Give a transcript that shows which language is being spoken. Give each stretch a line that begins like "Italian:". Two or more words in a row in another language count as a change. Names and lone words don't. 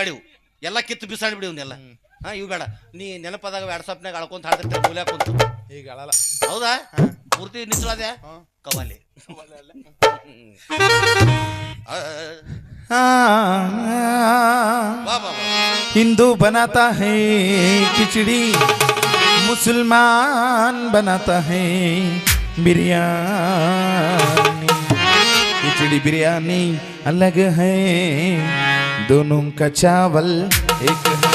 Kannada: ಇವು ಎಲ್ಲ ಕಿತ್ತು ಬಿಸಾಡ್ಬಿಡಿ ಇವನ್ನೆಲ್ಲ. ಇವು ಬೇಡ. ನೀ ನೆನಪದಾಗ ವಾಟ್ಸಪ್ನಾಗ ಅಳ್ಕೊಂತ ಹಾಡ್ತಿರ್ತೀವಿ ಮೂಲ್ಯಾಕ ಕುಂತು. ಈಗ ಅಳಲ್ಲ. ಹೌದಾ ಪೂರ್ತಿ ನಿಚ್ಚಳದೆ ಕವಾಲಿ ಬಾ ಬಾ
Hindi: हिंदू बनाता है खिचड़ी, मुसलमान बनाता है बिरयानी। खिचड़ी बिरयानी अलग है, दोनों का चावल एक है।